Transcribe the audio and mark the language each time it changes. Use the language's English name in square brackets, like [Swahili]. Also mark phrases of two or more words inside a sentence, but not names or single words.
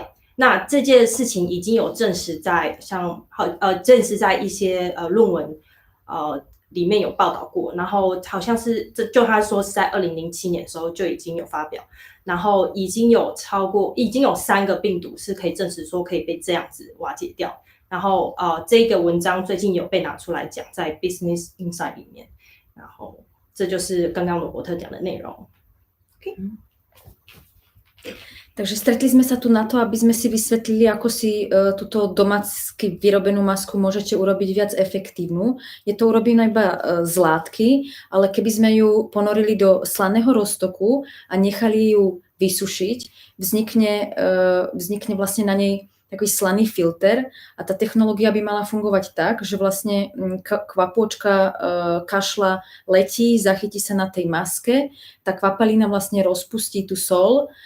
[Chinese] 那这件事情已经有证实在证实在一些论文里面有报道过，然后好像是就他说是在2007年的时候就已经有发表，然后已经有3个病毒是可以证实说可以被这样子瓦解掉，然后这个文章最近有被拿出来讲在 Business Insider 里面，然后这就是刚刚罗伯特讲的内容。Okay. [Slovak] Takže stretli sme sa tu na to, aby sme si vysvetlili, ako si túto domácky vyrobenú masku môžete urobiť viac efektívnu. Je to urobené iba z látky, ale keby sme ju ponorili do slaného roztoku a nechali ju vysušiť, vznikne vlastne na nej takový slaný filter a tá technológia by mala fungovať tak, že vlastne kvapôčka kašľa letí, zachytí sa na tej maske, tá kvapalina vlastne rozpustí tú sol,